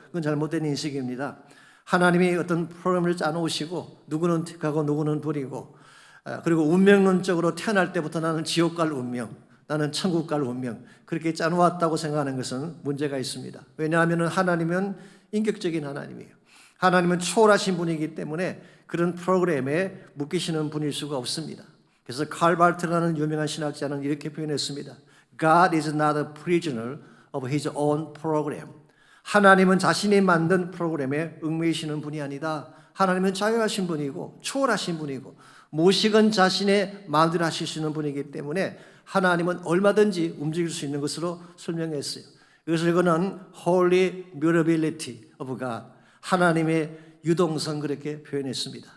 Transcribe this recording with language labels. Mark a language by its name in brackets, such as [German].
[Korean] 그건 잘못된 인식입니다. 하나님이 어떤 프로그램을 짜놓으시고 누구는 택하고 누구는 버리고 그리고 운명론적으로 태어날 때부터 나는 지옥 갈 운명, 나는 천국 갈 운명 그렇게 짜놓았다고 생각하는 것은 문제가 있습니다. 왜냐하면 하나님은 인격적인 하나님이에요. 하나님은 초월하신 분이기 때문에 그런 프로그램에 묶이시는 분일 수가 없습니다. 그래서 칼 바르트라는 유명한 신학자는 이렇게 표현했습니다. [English] God is not a prisoner of his own program. [Korean] 하나님은 자신이 만든 프로그램에 얽매이시는 분이 아니다. 하나님은 자유하신 분이고 초월하신 분이고 무엇이건 자신의 마음대로 하실 수 있는 분이기 때문에 하나님은 얼마든지 움직일 수 있는 것으로 설명했어요. 그래서 이거는 [English] Holy Mutability of God, [Korean] 하나님의 유동성 그렇게 표현했습니다.